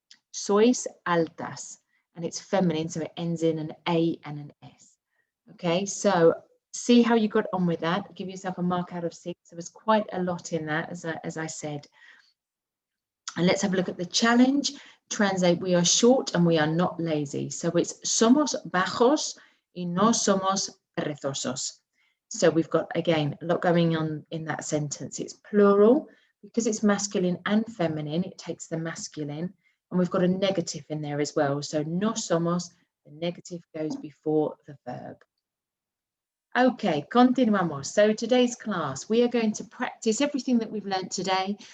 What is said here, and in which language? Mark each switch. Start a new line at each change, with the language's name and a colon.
Spanish: Sois altas,
English: and it's feminine, so it ends in an A and an S. Okay, so see how you got on with that. Give yourself a mark out of 6. There was quite a lot in that, as I said. And let's have a look at the challenge. Translate, we are short and we are not lazy. So it's
Spanish: somos bajos y no somos perezosos.
English: So we've got, again, a lot going on in that sentence. It's plural because it's masculine and feminine. It takes the masculine. And we've got a negative in there as well. So
Spanish: no somos,
English: the negative goes before the verb. Okay,
Spanish: continuamos.
English: So today's class, we are going to practice everything that we've learned today.